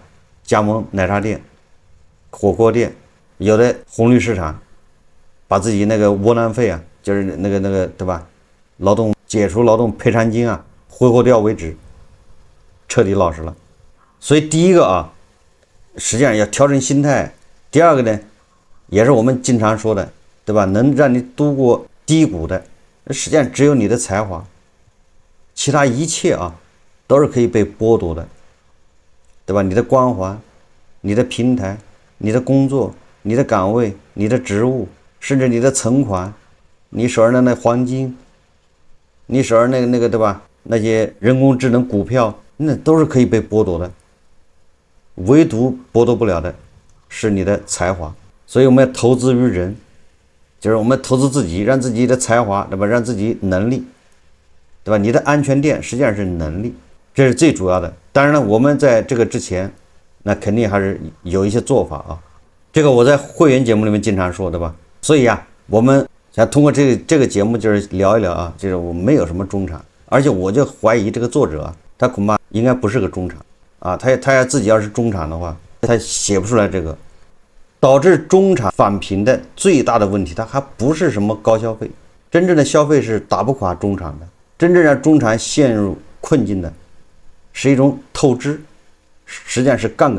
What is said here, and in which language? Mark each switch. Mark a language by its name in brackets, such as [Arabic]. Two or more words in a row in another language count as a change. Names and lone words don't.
[Chinese] 加盟奶茶店、火鍋店，有的紅綠市場，把自己那個窩囊費啊，就是那個对吧？解除勞動賠償金啊，揮霍掉為止，徹底老實了。所以第一個啊，實際上要調整心態。第二個呢，也是我們經常說的，對吧？能讓你度過低谷的，實際上只有你的才華， 其他一切啊都是可以被剥夺的，对吧？你的光環、你的平台、你的工作、你的岗位、你的职务，甚至你的存款，你手上的那黄金，你手上那个对吧？那些人工智能股票，那都是可以被剥夺的，唯独剥夺不了的是你的才华。所以我们要投資於人，就是我們投資自己，讓自己的才華，對吧？讓自己能力，對吧？你的安全墊實際上是能力，這是最主要的。當然了，我們在這個之前，那肯定還是有一些做法啊。這個我在會員節目裡面經常說，對吧？所以啊，我們想通過這個節目就是聊一聊啊，就是我沒有什麼中產，而且我就懷疑這個作者啊，他恐怕應該不是個中產啊，他要自己要是中產的話，他寫不出來這個。導致中產返貧的最大的問題，它還不是什麼高消費，真正的消費是打不垮中產的，真正讓中產陷入困境的是一種透支，實際上是槓桿。